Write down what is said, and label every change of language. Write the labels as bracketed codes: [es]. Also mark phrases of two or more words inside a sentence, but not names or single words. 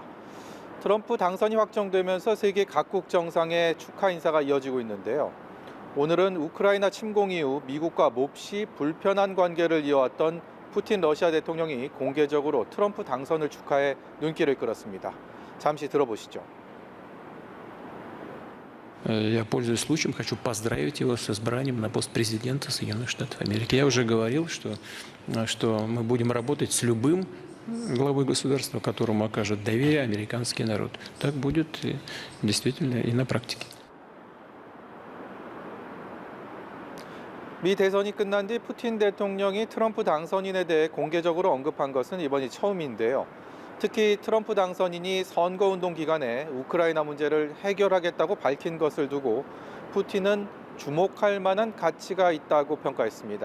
[ko] 트럼프 당선이 확정되면서 세계 각국 정상의 축하 인사가 이어지고 있는데요. 오늘은 우크라이나 침공 이후 미국과 몹시 불편한 관계를 이어왔던 푸틴 러시아 대통령이 공개적으로 트럼프 당선을 축하해 눈길을 끌었습니다. 잠시 들어보시죠. [ru] Я, пользуясь случаем, хочу поздравить его с избранием на пост президента Соединенных Штатов Америки. Я уже говорил, что мы будем работать с любым главой государства, которому окажет доверие американский народ. Так будет действительно и на практике. [ko] 미 대선이 끝난 뒤 푸틴 대통령이 트럼프 당선인에 대해 공개적으로 언급한 것은 이번이 처음인데요. 특히 트럼프 당선인이 선거운동 기간에 우크라이나 문제를 해결하겠다고 밝힌 것을 두고 푸틴은 주목할 만한 가치가 있다고 평가했습니다.